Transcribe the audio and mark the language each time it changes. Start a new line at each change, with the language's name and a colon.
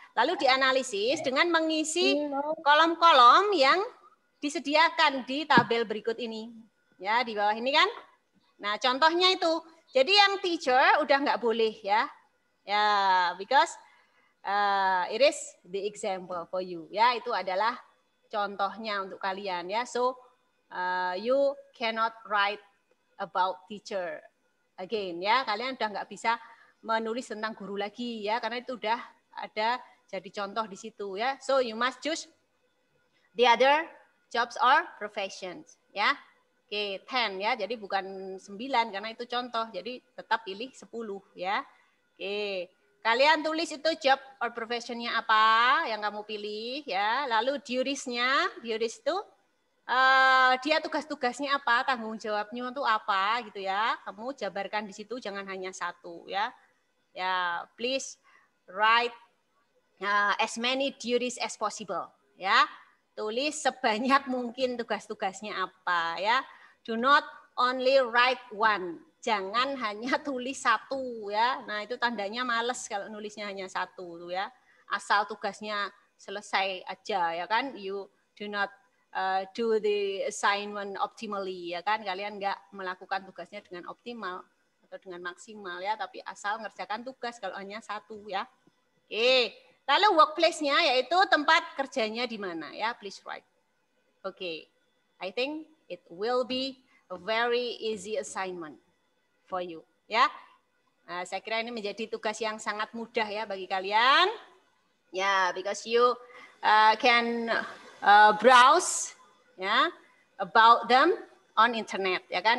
Indonesian: Lalu dianalisis dengan mengisi kolom-kolom yang disediakan di tabel berikut ini. Ya, di bawah ini kan. Nah, contohnya itu. Jadi yang teacher udah nggak boleh ya.
English: Ya, because it is the example for you.
Indonesian: Ya, itu adalah contohnya untuk kalian ya.
English: So, you cannot write about teacher again ya.
Indonesian: Kalian udah nggak bisa menulis tentang guru lagi ya, karena itu udah ada jadi contoh di situ ya.
English: So you must choose the other jobs or professions ya. Oke, 10 ya.
Indonesian: Jadi bukan 9 karena itu contoh. Jadi tetap pilih 10 ya. Oke. Kalian tulis itu job or professionnya apa yang kamu pilih ya. Lalu duties-nya, duties itu dia tugas-tugasnya apa, tanggung jawabnya itu apa gitu ya. Kamu jabarkan di situ, jangan hanya satu ya.
English: Ya, please write as many duties as possible ya.
Indonesian: tulis sebanyak mungkin tugas-tugasnya apa ya.
English: Do not only write one.
Indonesian: Jangan hanya tulis satu ya. Nah, itu tandanya males kalau nulisnya hanya satu tuh ya. Asal tugasnya selesai aja ya kan.
English: You do not do the assignment optimally ya kan.
Indonesian: Kalian nggak melakukan tugasnya dengan optimal atau dengan maksimal ya, tapi asal ngerjakan tugas kalau hanya satu ya. Oke, lalu workplace-nya yaitu tempat kerjanya di mana ya,
English: please write. Oke, I think it will be a very easy assignment for you ya.
Indonesian: Nah, saya kira ini menjadi tugas yang sangat mudah ya bagi kalian.
English: Ya, because you can browse ya about them on internet ya kan.